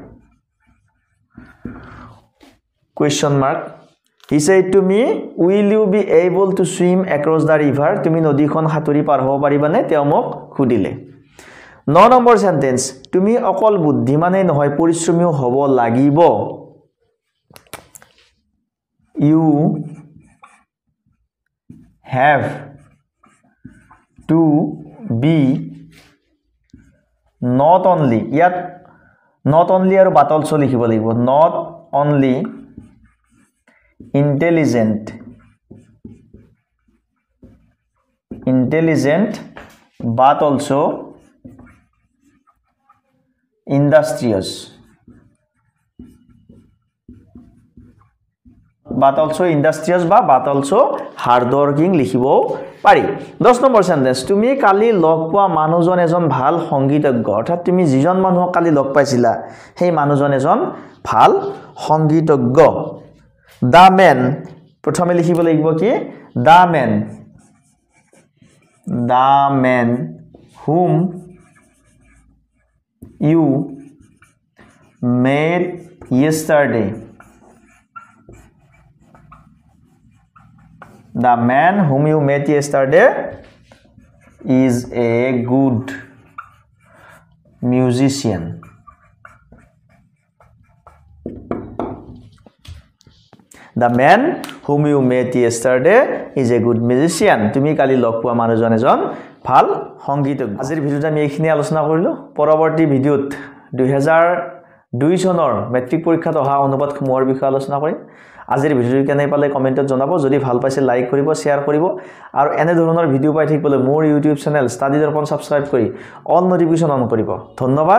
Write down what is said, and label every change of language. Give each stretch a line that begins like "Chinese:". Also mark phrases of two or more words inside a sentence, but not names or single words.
English: question mark he said to me will you be able to swim across the river
Assamese: তুমি নদীখন হাতুৰি পাৰ হ'ব পাৰিবানে তেওঁ মোক খুদিলে 9 নম্বৰ সেন্টেন্স তুমি অকল বুদ্ধিমানে নহয় পৰিশ্ৰমীও হ'ব লাগিব
English: you have to be not only ইয়াত not only আৰু but also
Assamese: লিখিব লাগিব
English: not only intelligent but also industrious but also hardworking
Assamese: লিখিব পাৰি 10 নম্বৰ সেন্টেন্স তুমি কালি লগ পোৱা মানুহজন এজন ভাল সংগীতজ্ঞ অৰ্থাৎ তুমি যিজন মানুহক কালি লগ পাইছিলা সেই মানুহজন এজন ভাল সংগীতজ্ঞ
English: the man
Assamese: প্ৰথমে লিখিব লাগিব কি
English: the man the man whom you met yesterday. The man whom you met yesterday is a good musician. The man whom you met yesterday is a good musician.
Assamese: তুমি কালি লগ পোৱা মানুহজন এজন ভাল সংগীতজ্ঞ। আজিৰ ভিডিওত আমি এইখিনি আলোচনা কৰিলো। পৰৱৰ্তী ভিডিওত 2002 চনৰ মেট্ৰিক পৰীক্ষাত অহা অনুবাদসমূহৰ বিষয়ে আলোচনা কৰিম। আজিৰ ভিডিওটো কেনে পালে কমেন্টত জনাব। যদি ভাল পাইছে লাইক কৰিব, শেয়াৰ কৰিব আৰু এনে ধৰণৰ ভিডিও পাই থাকিবলৈ মোৰ
English: YouTube channel
Assamese: ষ্টাডি দৰ্পণ সাবস্ক্ৰাইব কৰি
English: all notification
Assamese: অন কৰিব।